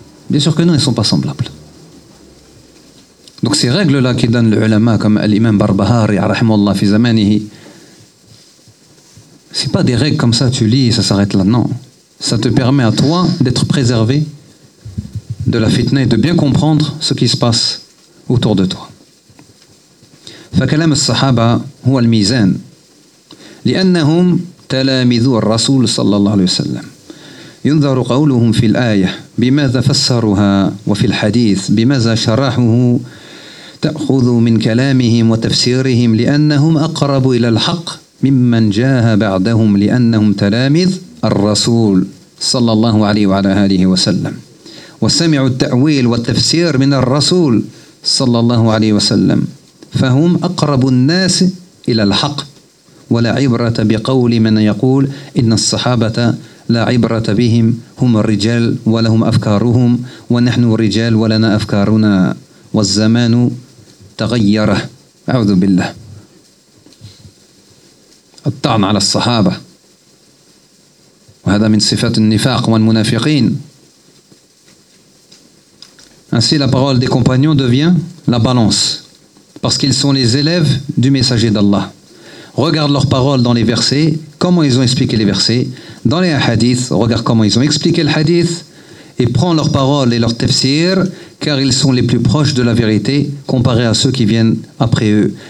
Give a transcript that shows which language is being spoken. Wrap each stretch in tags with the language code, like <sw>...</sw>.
<fr>Bien sûr que non, ils ne sont pas semblables. Donc ces règles-là qui donnent le ulama comme l'imam Barbahari,</fr> <ar>rahimahullah fi zamanihi,</ar> <fr>c'est pas des règles comme ça, tu lis et ça s'arrête là. Non, ça te permet à toi d'être préservé de la fitna et de bien comprendre ce qui se passe autour de toi.</fr> <ar>فكلام الصحابة هو الميزان لأنهم تلاميذ الرسول صلى الله عليه وسلم ينظر قولهم في الآية بماذا فسرها وفي الحديث بماذا شرحه تأخذ من كلامهم وتفسيرهم لأنهم أقرب إلى الحق ممن جاء بعدهم لأنهم تلاميذ الرسول صلى الله عليه وعلى آله وسلم وسمعوا التأويل والتفسير من الرسول صلى الله عليه وسلم فهم أقرب الناس إلى الحق ولا عبرة بقول من يقول إن الصحابة لا عبرة بهم هم الرجال ولهم أفكارهم ونحن الرجال ولنا أفكارنا والزمان تغير أعوذ بالله الطعن على الصحابة وهذا من صفات النفاق والمنافقين.</ar> <fr>Ainsi la parole des compagnons devient la balance parce qu'ils sont les élèves du messager d'Allah. Regarde leurs paroles dans les versets, comment ils ont expliqué les versets. Dans les hadiths, regarde comment ils ont expliqué le hadith, et prends leurs paroles et leurs tafsir, car ils sont les plus proches de la vérité, comparés à ceux qui viennent après eux.</fr>